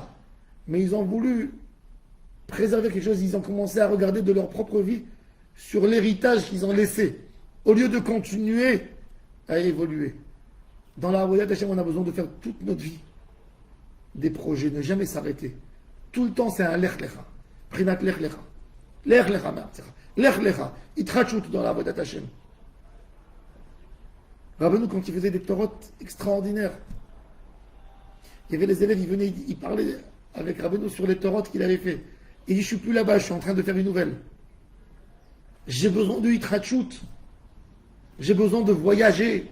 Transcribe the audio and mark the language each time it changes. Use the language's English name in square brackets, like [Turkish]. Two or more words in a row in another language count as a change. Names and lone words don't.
[French] Mais ils ont voulu préserver quelque chose. Ils ont commencé à regarder de leur propre vie sur l'héritage qu'ils ont laissé. Au lieu de continuer à évoluer. Dans la [Hebrew] עבודת השם, [French] on a besoin de faire toute notre vie des projets, ne jamais s'arrêter. Tout le temps, c'est un [Hebrew] לך לך. פרינת לך לך. לך לך, לך לך, [French] lech lecha. Itrachut dans la [Hebrew] עבודת השם. [French] Rabbeinu, quand il faisait des torotes extraordinaires, il y avait les élèves, ils venaient, ils parlaient avec Rabbeinu sur les torotes qu'il avait fait. Il dit, je suis plus là-bas, je suis en train de faire une nouvelle. J'ai besoin de itrachut. J'ai besoin de voyager.